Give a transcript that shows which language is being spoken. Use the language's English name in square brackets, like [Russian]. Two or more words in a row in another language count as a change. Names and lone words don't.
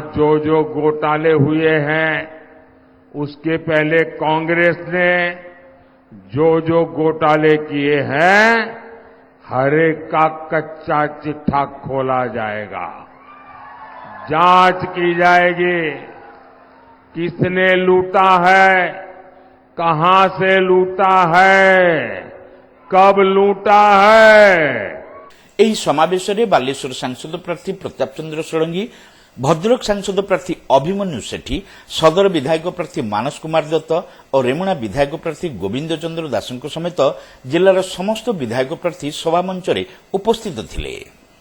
[Hindi] जो घोटाले हुए हैं, उसके पहले कांग्रेस ने जो घोटाले किए हैं, हर एक का कच्चा चिट्ठा खोला जाएगा, जांच की जाएगी, किसने लूटा है, कहां से लूटा है, कब लूटा है। [Odia] ଏହି ସମାବେଶରେ ବାଲେଶ୍ୱର ସାଂସଦ ପ୍ରାର୍ଥୀ ପ୍ରତାପ ଚନ୍ଦ୍ର ଷଡଙ୍ଗୀ, ଭଦ୍ରକ ସାଂସଦ ପ୍ରାର୍ଥୀ ଅଭିମନ୍ୟୁ ସେଠୀ, ସଦର ବିଧାୟକ ପ୍ରାର୍ଥୀ ମାନସ କୁମାର ଦତ୍ତ ଓ ରେମୁଣା ବିଧାୟକ ପ୍ରାର୍ଥୀ ଗୋବିନ୍ଦ ଚନ୍ଦ୍ର ଦାସଙ୍କ ସମେତ ଜିଲ୍ଲାର ସମସ୍ତ ବିଧାୟକ ପ୍ରାର୍ଥୀ ସଭାମଞ୍ଚରେ ଉପସ୍ଥିତ ଥିଲେ।